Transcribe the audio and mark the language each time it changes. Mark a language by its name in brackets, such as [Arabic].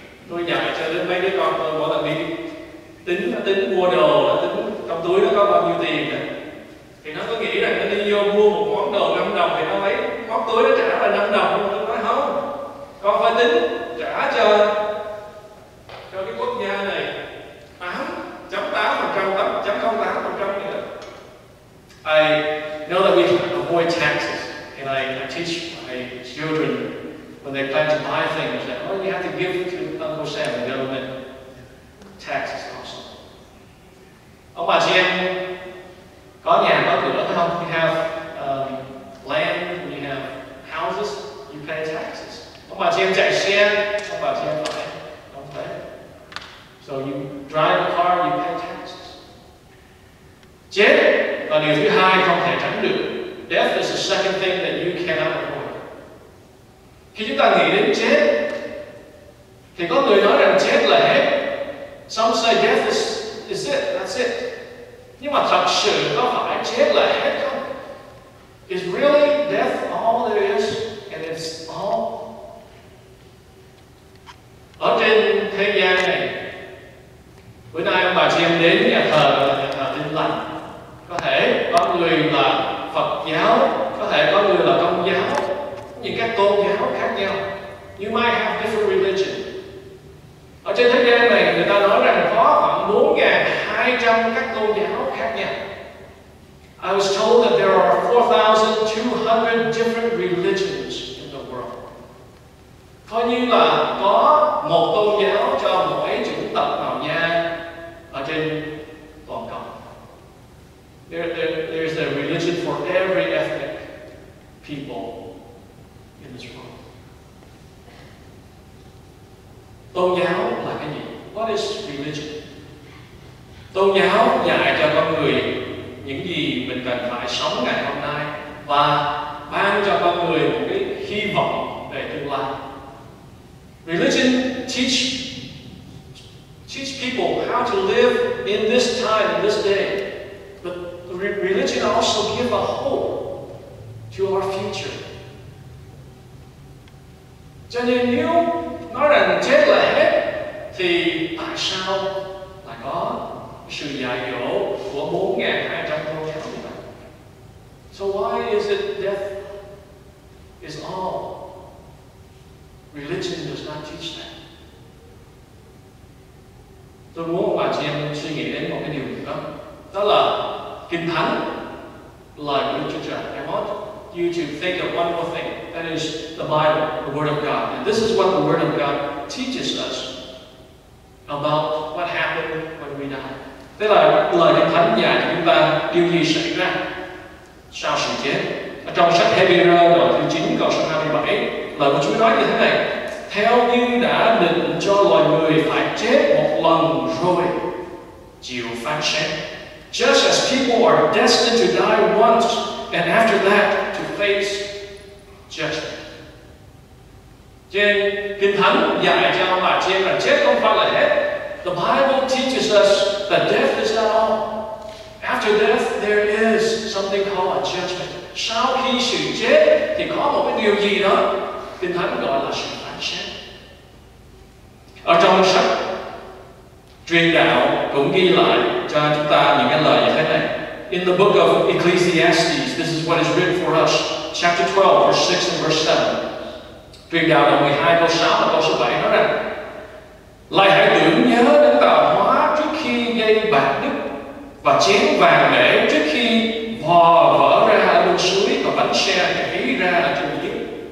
[Vietnamese] Tôi dạy cho đến mấy đứa con tôi mỗi lần đi tính mua đồ, nó tính trong túi nó có bao nhiêu tiền đó. Thì nó có nghĩ rằng nó đi vô mua một món đồ 5 đồng thì nó lấy móc túi nó trả là 5 đồng. Nhưng mà tôi nói không, con phải tính trả cho cái quốc gia này 8.8%, 8.08% nữa. [English] I know that we can avoid taxes, and I teach my children when they plan to buy things that, oh, you have to give to Uncle Sam, the government, taxes also. [Vietnamese] Ông bà chị em có nhà có cửa phải không? [English] You have land, you have houses, you pay taxes. [Vietnamese] Ông bà chị em chạy xe, ông bà chị em phải đóng thuế. [English] So you drive a car, you pay taxes. [Vietnamese] Chết là điều thứ hai không thể tránh được. [English] Death is the second thing that you cannot avoid. [Vietnamese] Khi chúng ta nghĩ đến chết, thì có người nói rằng chết là hết. [English] Some say death is it, that's it. [Vietnamese] Nhưng mà thật sự có phải chết là hết không? [English] Is really death all there is, and it's all? [Vietnamese] Ở trên thế gian này, bữa nay ông bà chị em đến nhà thờ là nhà thờ Tin Lành. Có thể có người là Phật giáo, có thể có người là Công giáo, những các tôn giáo khác nhau. [English] You might have different religion. [Vietnamese] Ở trên thế gian này người ta nói rằng có khoảng 4.200 các tôn giáo khác nhau. [English] I was told that there are 4,200 different religions in the world. [Vietnamese] Coi như là có một tôn giáo cho mỗi chủng tộc màu da ở trên toàn cầu. [English] There's a religion for every ethnic people in this world. [Vietnamese] Tôn giáo là cái gì? [English] What is religion? [Vietnamese] Tôn giáo dạy cho con người những gì mình cần phải sống ngày hôm nay và ban cho con người một cái hy vọng về tương lai. [English] Religion teach people how to live in this time, in this day. But religion also gives a hope to our future. [Vietnamese] Cho nên nếu nói rằng chết là hết thì tại sao lại có sự dạy dỗ của 4.200 câu như vậy? [English] So why is it death is all? Religion does not teach that. [Vietnamese] Tôi muốn bà chị em suy nghĩ đến một cái điều gì đó. Đó là Kinh Thánh, lời của Đức Chúa Trời. [English] I want you to think of one more thing. That is the Bible, the Word of God. And this is what the Word of God teaches us about what happened when we die. [Vietnamese] Tức là lời Kinh Thánh dạy cho chúng ta điều gì xảy ra sau sự chết. Ở trong sách Hebrew đoạn thứ 9 câu số 27, lời của Chúa nói như thế này: theo như đã định cho loài người phải chết một lần rồi chịu phán xét. [English] Just as people are destined to die once, and after that to face judgment. [Vietnamese] Trên Kinh Thánh dạy cho ông bà chị em rằng chết không phải là hết. [English] The Bible teaches us that death is not all. After death, there is something called a judgment. [Vietnamese] Sau khi sự chết thì có một cái điều gì đó Kinh Thánh gọi là sự phán xét. Ở trong sách Truyền đạo cũng ghi lại cho chúng ta những cái lời như thế này. [English] In the book of Ecclesiastes, this is what is written for us. Chapter 12, verse 6 and verse 7. [Vietnamese] Truyền đạo đoạn 12 câu 6 và câu số 7 nói rằng: lại hãy tưởng nhớ đến tạo hóa trước khi gây bạc đứt, và chén vàng bể trước khi vò vỡ ra ở bên suối, và bánh xe nhảy ra ở trên giếng.